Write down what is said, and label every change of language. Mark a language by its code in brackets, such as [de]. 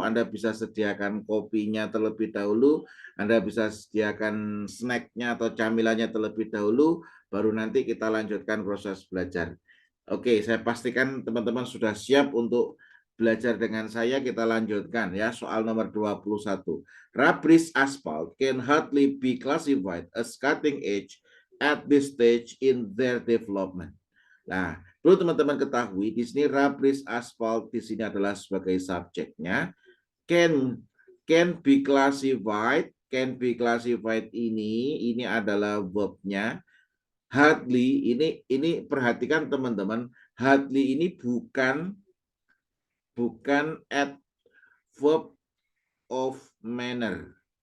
[id] Anda bisa sediakan kopinya terlebih dahulu, Anda bisa sediakan snacknya atau camilannya terlebih dahulu, baru nanti kita lanjutkan proses belajar. Oke, saya pastikan teman-teman sudah siap untuk belajar dengan saya. Kita lanjutkan ya, soal nomor 21. [en] Rubbish asphalt can hardly be classified as cutting edge at this stage in their development. [id] Nah, perlu teman-teman ketahui di sini rubbish asphalt di sini adalah sebagai subjeknya. Can be classified, ini adalah verbnya. Hardly ini perhatikan teman-teman, hardly ini bukan adverb of manner.